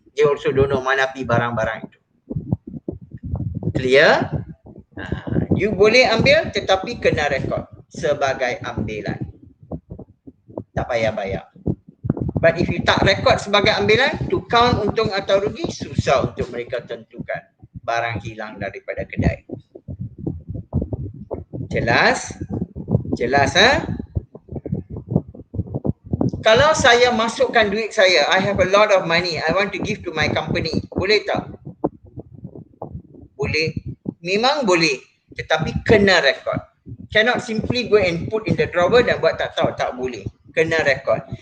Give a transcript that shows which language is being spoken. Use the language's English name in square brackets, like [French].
[English] They also don't know [Malay] mana pi barang-barang itu. [English] Clear? [Malay] You boleh ambil tetapi kena rekod sebagai ambilan. Tak payah bayar. [English] But if you [Malay] tak rekod sebagai ambilan, [English] to count [Malay] untung atau rugi, susah untuk mereka tentukan. Barang hilang daripada kedai. Jelas? Jelas Kalau saya masukkan duit saya, [English] I have a lot of money, I want to give to my company. [Malay] Boleh tak? Boleh. Memang boleh. Tetapi kena rekod. [English] Cannot simply go and put in the drawer [Malay] dan buat tak tahu. Tak boleh. Kena rekod.